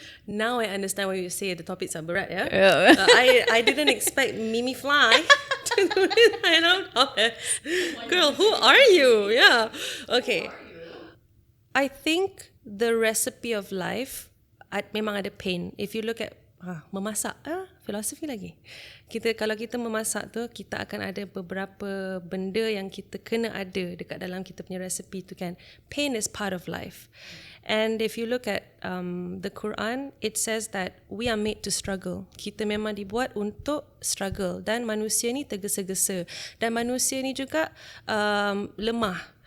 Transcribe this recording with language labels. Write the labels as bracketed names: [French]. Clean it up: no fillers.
[English] Now I understand why you say the topics are [Malay] berat, [English] yeah? I didn't expect Mimi Fly to do this kind of topics. Girl, who are you? Yeah. Okay. I think the recipe of life [Malay] memang ada [English] pain. If you look at [Malay] memasak, filosofi lagi. Kalau kita memasak tu, kita akan ada beberapa benda yang kita kena ada dekat dalam kita punya resipi tu kan. [English] Pain is part of life. And if you look at the Quran, it says that we are made to struggle. [Malay] Kita memang dibuat untuk struggle. Dan manusia ni tergesa-gesa. Dan manusia ni juga lemah.